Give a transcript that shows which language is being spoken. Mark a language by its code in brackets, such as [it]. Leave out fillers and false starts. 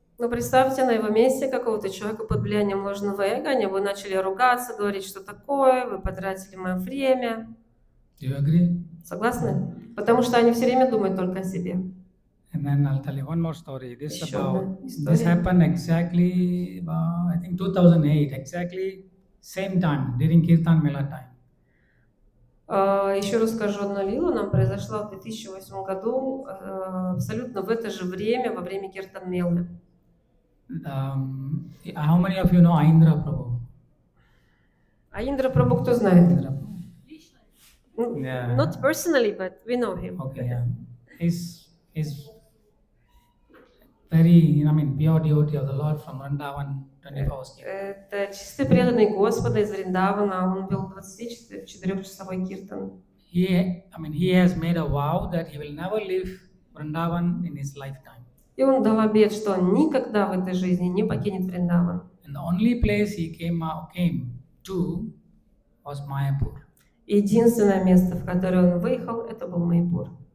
[ru] Но представьте, на его месте какого-то человека под влиянием ложного эго, они бы начали ругаться, говорить, что такое, вы потратили мое время. [en] Do you agree? [ru] Согласны? Потому что они все время думают только о себе. [en] And then I'll tell you one more story. This [ru] Еще одна [en] this [ru] история. [en] happened exactly about, I think 2008, exactly same time, during Kirtan Mela time. [ru] Еще расскажу одну лилу. Она произошла в 2008 году, абсолютно в это же время, во время Киртан Мелы. [en] How many of you know Aindra Prabhu? [ru] А Индра Прабху кто знает? [en] Indra Prabhu. Yeah. Not personally, but we know him. Okay, yeah. He's very, pure devotee of the Lord from Vrindavan, 24 hours. [ru] Это чистый преданный Господа из Вриндавана. Он вел 24-часовой киртан. [en] He has made a vow that he will never leave Vrindavan in his lifetime. [ru] И он дал обет, что он никогда в этой жизни не покинет Вриндаван. [en] And the only place he came to was Mayapur. [ru] Единственное место, в которое он выехал, это был Маяпур.